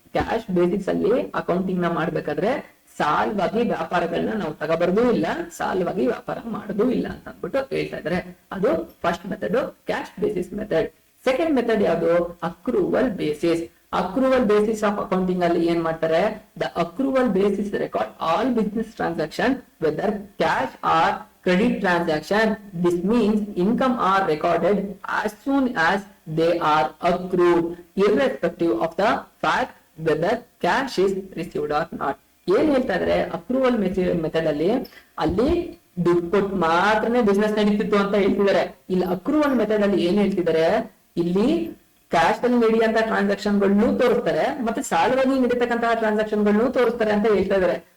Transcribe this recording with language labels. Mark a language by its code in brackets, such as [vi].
[kn] Cash basis ಅಲ್ಲಿ accounting ನ ಮಾಡ್ಬೇಕಾದ್ರೆ ಸಾಲವಾಗಿ ವ್ಯಾಪಾರಗಳನ್ನ ನಾವು ತಗೋಬಾರ್ದು ಇಲ್ಲ, ಸಾಲವಾಗಿ ವ್ಯಾಪಾರ ಮಾಡೋದು ಇಲ್ಲ ಅಂತ ಅಂದ್ಬಿಟ್ಟು ಹೇಳ್ತಾ ಇದಾರೆ. ಅದು first method, cash basis method. Second method ಯಾವುದು? Accrual basis. Accrual basis of accounting ಅಲ್ಲಿ ಏನ್ ಮಾಡ್ತಾರೆ? [en] The accrual basis record all business transaction whether cash or credit transaction. This means income are recorded as soon as they are accrued, irrespective of the fact whether cash is received or not. [kn] ಏನ್ ಹೇಳ್ತಾ ಇದ್ರೆ accrual method ಅಲ್ಲಿ ದುಡ್ಡು ಕೊಟ್ಟು ಮಾತ್ರನೇ business ನಡೀತಿತ್ತು ಅಂತ ಹೇಳ್ತಿದ್ದಾರೆ. ಇಲ್ಲಿ ಅಕ್ರೂವಲ್ ಮೆಥಡ್ ಅಲ್ಲಿ ಏನ್ ಹೇಳ್ತಿದ್ದಾರೆ? ಇಲ್ಲಿ ಕ್ಯಾಶ್ ಅಲ್ಲಿ ನಡೆಯುವಂತಹ ಟ್ರಾನ್ಸಾಕ್ಷನ್ ಗಳನ್ನು ತೋರಿಸ್ತಾರೆ, ಮತ್ತೆ ಸಾಲವಾಗಿ ನಡೀತಕ್ಕಂತಹ ಟ್ರಾನ್ಸಾಕ್ಷನ್ ಗಳನ್ನು ತೋರಿಸ್ತಾರೆ ಅಂತ ಹೇಳ್ತಾ ಇದಾರೆ.